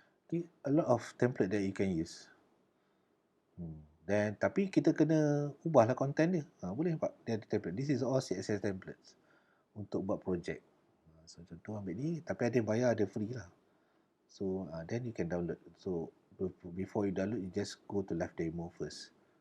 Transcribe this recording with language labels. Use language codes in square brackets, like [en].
[en] Okay, a lot of template that you can use. [ms] Dan tapi kita kena ubahlah content dia. Boleh nampak dia ada template. [en] This is all CSS templates [ms] untuk buat project. So contoh ambil ni, tapi ada yang bayar, ada free lah. [en] So then you can download. So before you download, you just go to live demo first.